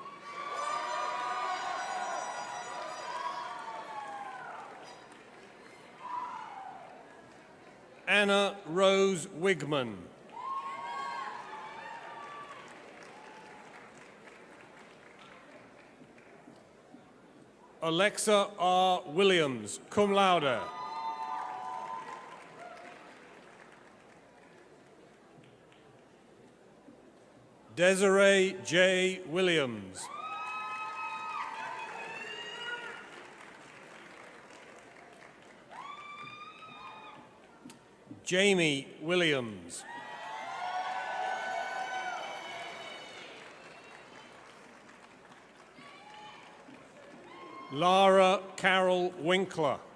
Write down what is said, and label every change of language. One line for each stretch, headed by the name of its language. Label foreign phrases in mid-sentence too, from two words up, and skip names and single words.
English: Anna Rose Wigman. Alexa R. Williams,
Latin: cum laude.
English: Desiree J. Williams. Jamie Williams. Lara Carol Winkler.